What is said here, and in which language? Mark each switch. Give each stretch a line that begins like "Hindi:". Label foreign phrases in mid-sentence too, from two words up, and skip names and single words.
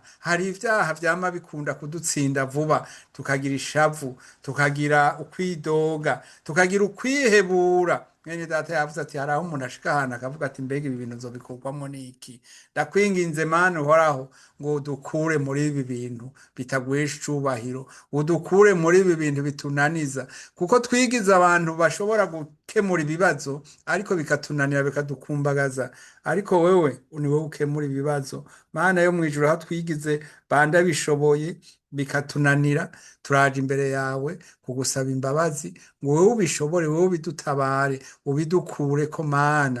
Rundi: Hari ivyaha vyama bikunda kudutsinda vuba, tukagira ishavu, tukagira ukwidoga, tukagira ukwihebura. Mwene data yavuze ati hari aho umuntu ashika ahantu akavuga ati mbega ibi bintu nzobikorwamo n'iki? Ndakwinginze Mana uhoraho ngo udukure muri ibi bintu bitaguhesha icubahiro, udukure muri ibi bintu bitunaniza, kuko twigize abantu bashobora gukemura ibibazo ariko bikatunanira, bikadukumbagaza, ariko wewe ni wowe ukemura ibibazo. Mana yo mwijuru, aho twigize banda bishoboye bikatunanira, turaje imbere yawe kugusaba imbabazi ngo wowe ubishobore, wowe ubidutabare, ubidukure ko Mana.